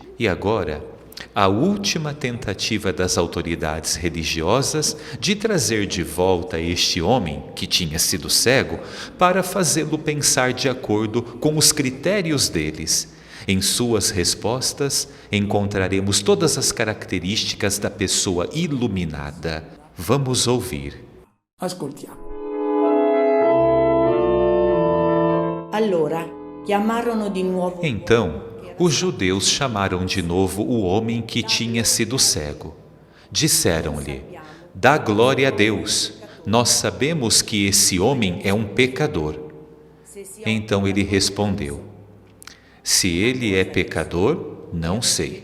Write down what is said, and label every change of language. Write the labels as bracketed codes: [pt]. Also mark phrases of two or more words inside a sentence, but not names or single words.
[pt] E agora, a última tentativa das autoridades religiosas de trazer de volta este homem, que tinha sido cego, para fazê-lo pensar de acordo com os critérios deles. Em suas respostas, encontraremos todas as características da pessoa iluminada. Vamos ouvir. [it] ascoltiamo. Allora chiamarono di nuovo [pt] Então, os judeus chamaram de novo o homem que tinha sido cego. Disseram-lhe: dá glória a Deus, nós sabemos que esse homem é um pecador. Então ele respondeu: se ele é pecador, não sei.